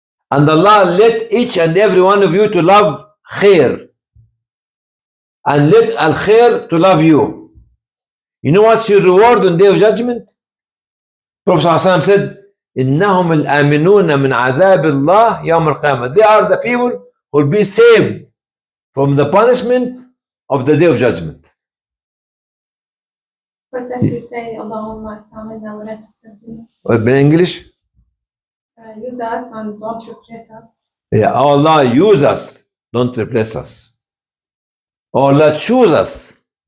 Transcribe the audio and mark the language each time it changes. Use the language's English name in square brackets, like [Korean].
[English] And Allah let each and every one of you to love khair. And let al khair to love you. You know what's your reward on Day of Judgment? Prophet ﷺ said, [Arabic] إنهم الآمنون من عذاب الله يوم القيامة. [English] They are the people who will be saved from the punishment of the Day of Judgment. But that we say, [Arabic] Allahumma astamilna wa la tastabdilna. [English] In English? Use us and don't replace us. Yeah, Allah use us, don't replace us. Allah choose us.